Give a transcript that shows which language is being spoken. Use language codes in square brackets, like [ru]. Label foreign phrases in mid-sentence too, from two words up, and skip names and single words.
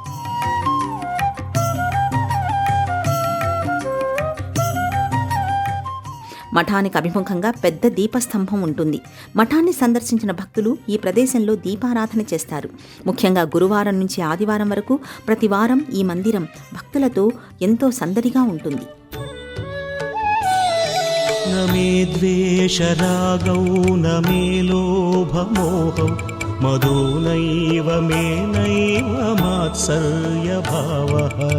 [te] మఠానికి అభిముఖంగా పెద్ద దీపస్తంభం ఉంటుంది. మఠాన్ని సందర్శించిన భక్తులు ఈ ప్రదేశంలో దీపారాధన చేస్తారు. ముఖ్యంగా గురువారం నుంచి ఆదివారం వరకు ప్రతి వారం ఈ మందిరం భక్తులతో ఎంతో సందడిగా ఉంటుంది. [sa] न मे द्वेषरागौ न मे लोभमोहौ मदो नैव मे नैव मात्सर्यभावः